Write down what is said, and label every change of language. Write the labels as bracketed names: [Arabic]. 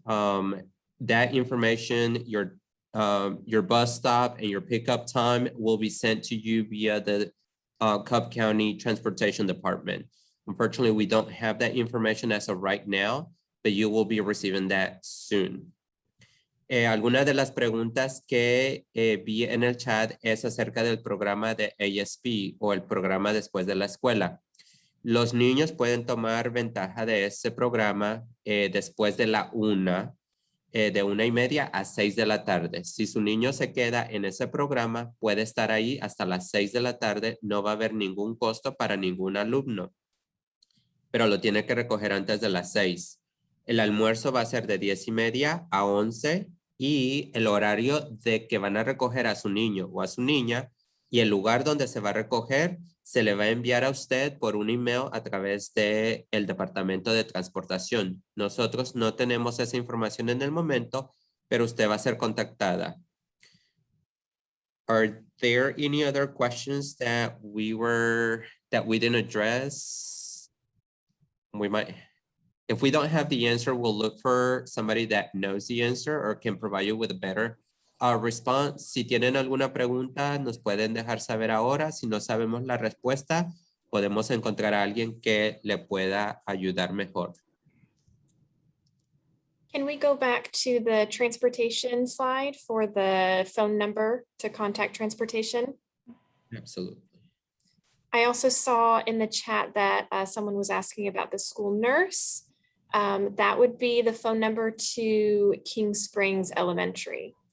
[English] That information, your bus stop and your pickup time will be sent to you via the Cobb County Transportation Department. Unfortunately, we don't have that information as of right now, but you will be receiving that soon. [Spanish] Algunas de las preguntas que vi en el chat es acerca del programa de ASP o el programa después de la escuela. Los niños pueden tomar ventaja de ese programa después de la 1, de 1:30 a 6 de la tarde. Si su niño se queda en ese programa, puede estar ahí hasta las 6 de la tarde. No va a haber ningún costo para ningún alumno, pero lo tiene que recoger antes de las 6. El almuerzo va a ser de 10:30 a 11 y el horario de que van a recoger a su niño o a su niña y el lugar donde se va a recoger se le va a enviar a usted por un email a través del Departamento de Transportación. Nosotros no tenemos esa información en el momento, pero usted va a ser contactada. [English] Are there any other questions that we didn't address? We might, if we don't have the answer, we'll look for somebody that knows the answer or can provide you with a better response. [Spanish] Si tienen alguna pregunta, nos pueden dejar saber ahora. Si no sabemos la respuesta, podemos encontrar a alguien que le pueda ayudar mejor. [English] Can we go back to the transportation slide for the phone number to contact transportation? Absolutely. I also saw in the chat that someone was asking about the school nurse. That would be the phone number to King Springs Elementary.